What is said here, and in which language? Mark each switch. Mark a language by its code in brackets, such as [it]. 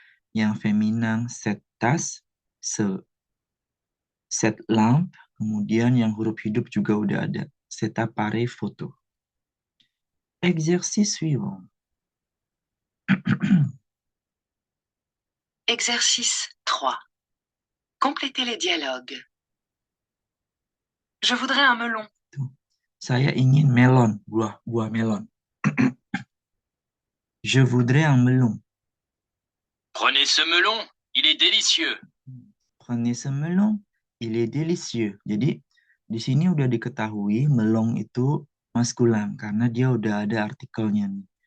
[id] Yang feminan, [fr] cette tasse, cette lampe. [id] Kemudian yang huruf hidup juga udah ada. [fr] Cet appareil photo. Exercice suivant. Exercice 3. Complétez les dialogues. Je voudrais un melon. [id] Saya ingin melon, buah melon. [fr] Je voudrais un melon. Prenez ce melon, il est délicieux. Prenez ce melon, il est délicieux. [id] Jadi di sini udah diketahui melon itu maskulan karena dia udah ada artikelnya nih.